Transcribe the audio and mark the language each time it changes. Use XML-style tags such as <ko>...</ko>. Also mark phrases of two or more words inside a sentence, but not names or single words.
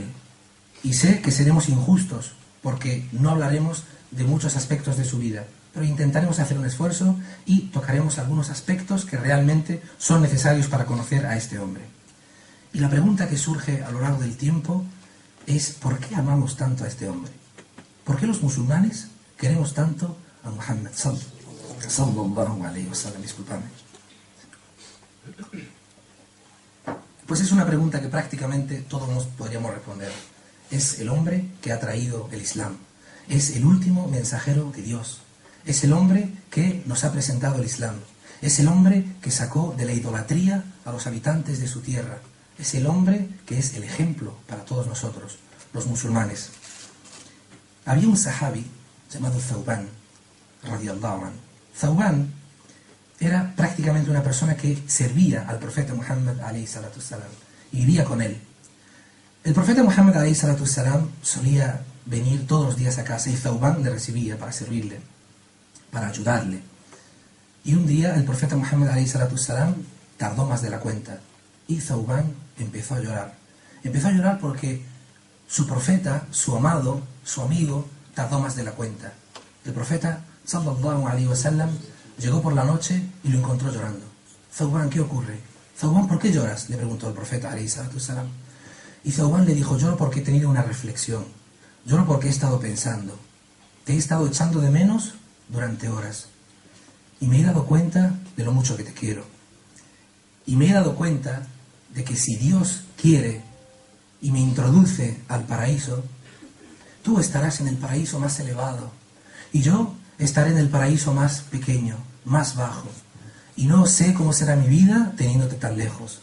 <es>Y sé que seremos injustos, porque no hablaremos de muchos aspectos de su vida, pero intentaremos hacer un esfuerzo y tocaremos algunos aspectos que realmente son necesarios para conocer a este hombre. Y la pregunta que surge a lo largo del tiempo es: ¿por qué amamos tanto a este hombre? ¿Por qué los musulmanes queremos tanto a Muhammad</es> <ar>صلى الله عليه وسلم?</ar> <es>Disculpadme. Pues es una pregunta que prácticamente todos nos podríamos responder. Es el hombre que ha traído el Islam. Es el último mensajero de Dios. Es el hombre que nos ha presentado el Islam. Es el hombre que sacó de la idolatría a los habitantes de su tierra. Es el hombre que es el ejemplo para todos nosotros, los musulmanes. Había un sahabi llamado Thawban,</es> <ar>رضي الله عنه.</ar> <es>Thawban era prácticamente una persona que servía al profeta Muhammad</es> <ar>عليه الصلاة والسلام</ar> <es>y vivía con él. El profeta Muhammad</es> <ar>عليه الصلاة والسلام</ar> <es>solía venir todos los días a casa y Thawban le recibía para servirle, para ayudarle. Y un día el profeta Muhammad</es> <ar>عليه الصلاة والسلام</ar> <es>tardó más de la cuenta y Thawban empezó a llorar. Empezó a llorar porque su profeta, su amado, su amigo, tardó más de la cuenta. El profeta</es> <ar>صلى الله عليه وسلم</ar> <es>llegó por la noche y lo encontró llorando. Thawban, ¿qué ocurre? Thawban, ¿por qué lloras?, le preguntó el profeta</es> <ar>عليه الصلاة والسلام.</ar> <es>Y Thawban le dijo: lloro porque he tenido una reflexión, lloro porque he estado pensando, te he estado echando de menos durante horas y me he dado cuenta de lo mucho que te quiero, y me he dado cuenta de que si Dios quiere y me introduce al paraíso, tú estarás en el paraíso más elevado y yo estaré en el paraíso más pequeño, más bajo, y no sé cómo será mi vida teniéndote tan lejos.</es>